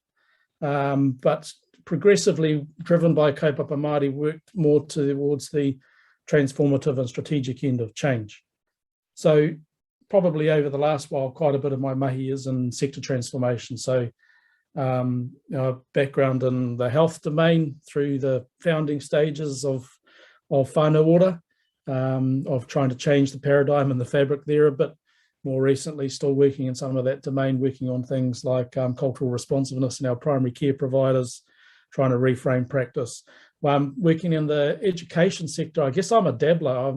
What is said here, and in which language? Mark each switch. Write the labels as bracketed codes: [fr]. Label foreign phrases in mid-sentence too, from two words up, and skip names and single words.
[en] But progressively driven by [mi] kaupapa Māori, [en] worked more towards the transformative and strategic end of change. So probably over the last while, quite a bit of my mahi is in sector transformation. So background in the health domain through the founding stages of whānau ora, of trying to change the paradigm and the fabric there a bit. More recently, still working in some of that domain, working on things like cultural responsiveness in our primary care providers, trying to reframe practice. Working in the education sector, I guess I'm a dabbler.